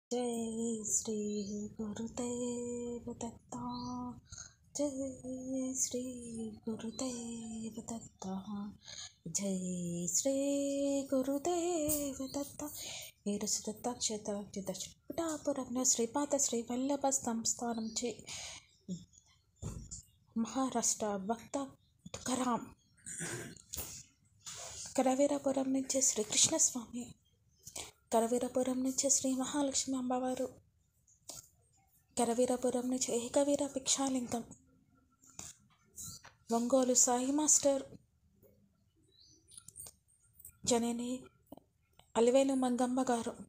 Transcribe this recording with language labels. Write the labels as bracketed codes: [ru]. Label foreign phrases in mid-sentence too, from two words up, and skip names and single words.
[mr] जय श्री गुरुदेव दत्ता। जय श्री गुरुदेव दत्ता। जय श्री गुरुदेव दत्ता। [te] ఈరోజు దత్తాక్షేత్ర పిఠాపురంలో శ్రీపాద శ్రీ వల్లభ సంస్థానం చే మహారాష్ట్ర భక్త తుకారాం, కరవీరపురం నుంచి శ్రీకృష్ణస్వామి, కరవీరపురం నుంచి శ్రీ మహాలక్ష్మి అమ్మవారు, కరవీరపురం నుంచి ఏకవీర భిక్షాలింగం, ఒంగోలు సాయి మాస్టర్, జనని అలివేలు మంగమ్మ గారు,